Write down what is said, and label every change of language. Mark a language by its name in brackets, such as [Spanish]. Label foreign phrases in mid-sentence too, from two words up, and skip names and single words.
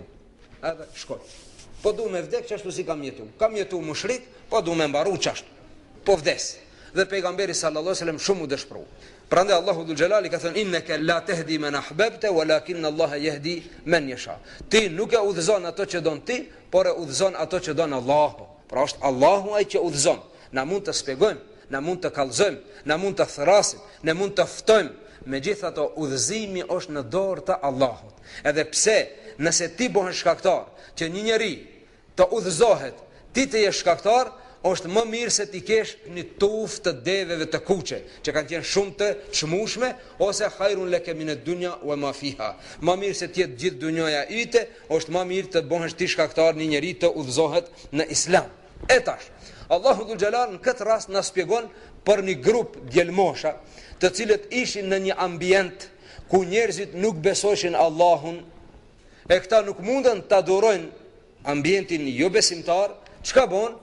[Albanian] Edhe shkoj. Po du me vdek çashtu si kam jetuar. Kam jetuar mushrik, po du me mbaru çashtu. Po vdes. Dhe pejgamberi [Arabic] صلى الله عليه وسلم [Albanian] shumë u dëshpëru. Prandaj Allahu dhul Jalali ka thënë [Arabic] إنك لا تهدي من أحببت ولكن الله يهدي من يشاء. [Albanian] Ti nuk e udhëzon ato që don ti, por e udhëzon ato që don Allahu. Pra është Allahu ai që udhëzon. Na mund të shpjegojmë, na mund të kallëzojmë, na mund të thrasim, na mund të ftojmë. Megjithatë udhëzimi është në dorë të Allahut. Edhe pse nëse ti bëhen shkaktar që një njeri të udhëzohet, ti të jesh shkaktar, është më mirë se ti kesh një tufë të deveve të kuqe, që kanë qenë shumë të çmueshme, ose [Arabic] خير لك من الدنيا وما فيها. [Albanian] Më mirë se të jetë gjithë dunjaja yte, është më mirë të bëhesh ti shkaktar një njeri të udhëzohet në Islam. E tash, Allahu dhul Jalal në këtë rast na shpjegon për një grup djelmosha, të cilët ishin në një ambient ku njerëzit nuk besojshin Allahun, e këta nuk mundën të adurojnë ambientin jo besimtar, çka bën?